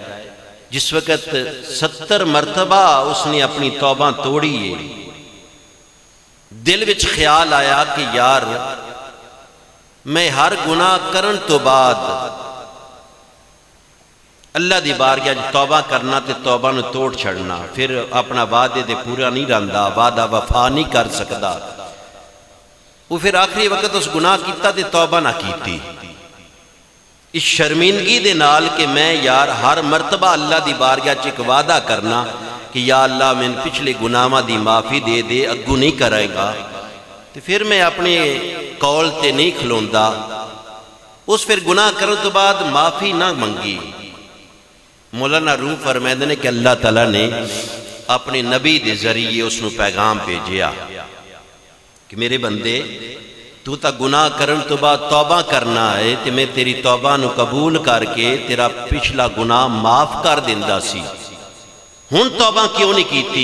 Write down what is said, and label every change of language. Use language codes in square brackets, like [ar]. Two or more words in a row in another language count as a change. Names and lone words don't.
[pa] جس وقت 70 مرتبہ اس نے اپنی توبہ توڑی ہے، دل وچ خیال آیا کہ یار میں ہر گناہ کرن تو بعد اللہ دی بارگاہ توبہ کرنا تے توبہ نو توڑ چھڑنا، پھر اپنا وعدے دے پورا نہیں رہندا، وعدہ وفا نہیں کر سکدا۔ وہ پھر آخری وقت اس گناہ کیتا تے توبہ نہ کیتی، اس شرمندگی دے نال کہ میں یار ہر مرتبہ اللہ دی بارگاہ چ ایک وعدہ کرنا کہ یا اللہ میں پچھلے گناہاں دی معافی دے دے، اگوں نہیں کرے گا، تے پھر میں اپنے قول تے نہیں کھلوندا۔ اس پھر گناہ کرن تو بعد معافی نہ منگی۔ مولانا روح فرمائے نے کہ اللہ تعالیٰ نے اپنے نبی دے ذریعے اس نو پیغام بھیجیا کہ میرے بندے تو تا گناہ کرن تو بعد توبہ کرنا ہے تے میں تیری توبہ نو قبول کر کے تیرا پچھلا گناہ معاف کر دیندہ سی، ہن توبہ کیوں نہیں کیتی؟